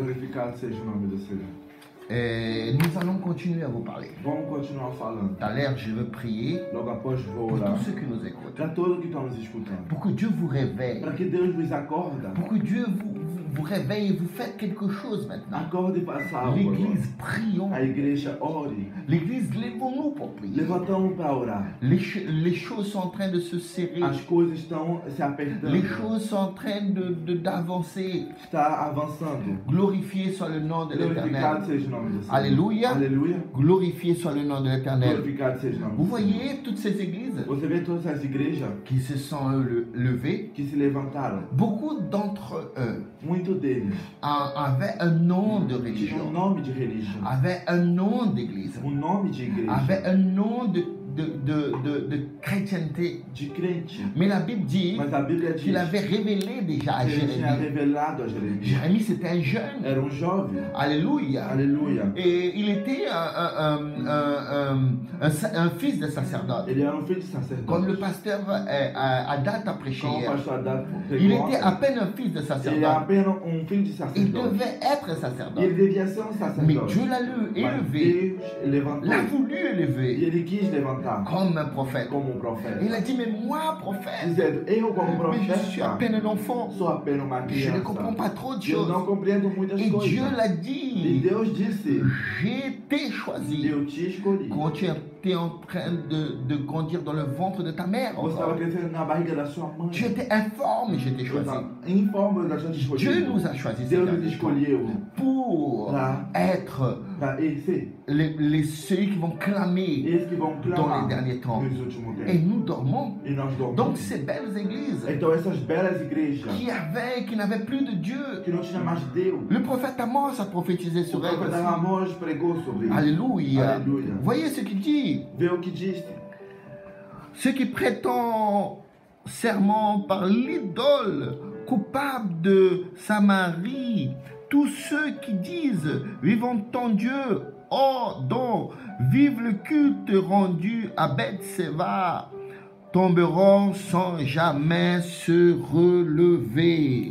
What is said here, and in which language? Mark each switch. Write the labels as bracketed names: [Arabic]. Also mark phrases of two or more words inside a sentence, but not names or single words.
[Portuguese] Glorificado seja o nome do Senhor. [French] Et nous allons continuer à vous parler. [Portuguese] Vamos continuar falando. [French] Tout à l'heure, je veux prier [Portuguese] Logo após vou [French] pour [Portuguese] orar. [French] tous ceux qui nous écoutent. [Portuguese] Para todos que estão nos escutando. [French] Pour que Dieu vous réveille. [Portuguese] Para que Deus nos acorda. [French] Pour que Dieu vous réveille et vous faites quelque chose maintenant. [Portuguese] Acorde e faça algo. [French] L'église, prions. [Portuguese] A igreja ore. [French] L'église, levons-nous pour prier. [Portuguese] Levantamos para orar. [French] Les choses sont en train de se serrer. [Portuguese] As coisas estão se apertando. [French] Les choses sont en train d'avancer. [Portuguese] Está avançando. [French] Glorifié soit le nom de [Portuguese] Glorificado [French] l'Éternel. [Portuguese] seja o nome do Senhor. [French] Alléluia. [Portuguese] Aleluia. [French] Glorifié soit le nom de l'Éternel. [Portuguese] Glorificado seja o nome [French] Vous [Portuguese] do Senhor. [French] voyez toutes ces églises [Portuguese] Você vê todas as igrejas [French] qui se sont levées. [Portuguese] que se levantaram. [French] Beaucoup d'entre eux [Portuguese] Muito deles [French] avaient un nom de [Portuguese] tinham um [French] religion, [Portuguese] nome de religião, [French] avaient un nom d'église, [Portuguese] nome de igreja, [French] avaient un nom de chrétienté. [Portuguese] de crente. [French] Mais la Bible dit [Portuguese] Mas a Bíblia diz [French] qu'il avait révélé déjà à [Portuguese] que ele tinha [French] Jérémie. [Portuguese] revelado a Jeremias. [French] Jérémie, c'était un jeune. [Portuguese] Era jovem. [French] Alléluia. [Portuguese] Aleluia. [French] Et il était un fils de sacerdote. [Portuguese] Ele era filho de [French] Comme le [Portuguese] sacerdote. [French] pasteur Adat a prêché [Portuguese] Como o [French] hier. [Portuguese] pastor Haddad [French] Il [Portuguese] pregou [French] était à [Portuguese] ontem, [French] peine un fils de [Portuguese] ele era [French] sacerdote. [Portuguese] apenas filho de [French] Il [Portuguese] sacerdote. [French] devait être [Portuguese] E [French] sacerdote. [Portuguese] ele devia ser [French] Mais [Portuguese] sacerdote. [French] Dieu l'a [Portuguese] Mas [French] élevé, [Portuguese] Deus levantou. [French] l'a voulu [Portuguese] E [French] élever [Portuguese] ele quis levantar [French] comme un prophète. [Portuguese] como profeta. [French] Il a dit, mais moi, prophète, [Portuguese] Dizendo, eu como [French] mais je suis à [Portuguese] profeta [French] peine un enfant. [Portuguese] sou apenas uma [French] Je ne comprends [Portuguese] criança. [French] pas trop de [Portuguese] Eu não [French] choses. [Portuguese] compreendo muitas [French] Et [Portuguese] coisas. [French] Dieu l'a [Portuguese] E [French] dit, [Portuguese] Deus disse, [French] j'ai été choisi. [Portuguese] eu te escolhi. [French] Quand tu étais en train de grandir dans le ventre de ta mère, [Portuguese] Você estava [French] encore. [Portuguese] crescendo na barriga da sua mãe. [French] Tu étais informe, je t'ai [Portuguese] Eu [French] choisi. [Portuguese] estava informe da sua [French] Dieu [Portuguese] escolha. [French] nous a choisis [Portuguese] Deus nos [French] Seigneur, [Portuguese] escolheu [French] pour [Portuguese] para [French] être [Portuguese] ser [French] ceux qui vont clamer [Portuguese] esses que vão [French] dans les [Portuguese] clamar [French] derniers temps. [Portuguese] nos últimos [French] Et [Portuguese] tempos. [French] nous dormons. [Portuguese] E nós [French] Donc [Portuguese] dormimos. [French] ces belles églises [Portuguese] Então essas belas igrejas [French] qui n'avaient plus de Dieu. [Portuguese] que não tinha mais Deus. [French] Le prophète Amos a prophétisé [Portuguese] O [French] sur elle [Portuguese] profeta [French] aussi. [Portuguese] Amós pregou sobre isso. [French] Alléluia. Alléluia. Voyez ce qu'il dit. [Portuguese] Vê o que disse. [French] Ceux qui prétendent serment par l'idole coupable de Samarie, tous ceux qui disent vivant en Dieu, oh donc vive le culte rendu à Bethséba, tomberont sans jamais se relever.